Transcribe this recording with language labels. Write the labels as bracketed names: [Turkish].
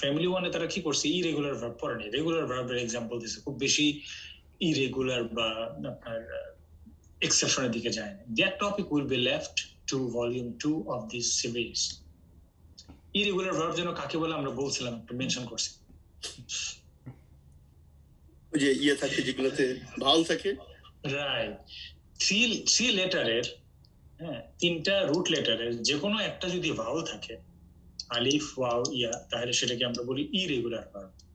[Bangla] Family 1 এ তারা কি করছে? irregular verb পড়েনি, রেগুলার ভার্বের এক্সাম্পল দিছে, খুব বেশি ইরেগুলার বা আপনার এক্সেপশনের দিকে যায় না। [English] That topic will be left to volume 2 of this series. [Bangla] Irregular verb যেন কাকে বলে আমরা বলছিলাম, একটু মেনশন করছি। ওই যে ইয়ে থাকে যেগুলোতে ভাওয়াল থাকে, রাইট। থ্রি লেটারের, হ্যাঁ, তিনটা রুট লেটারের যে কোনো একটা যদি ভাওয়াল থাকে, আলিফ, ওয়াও, ইয়া, তাহলে সেটাকে আমরা বলি ইরেগুলার ভার্ব।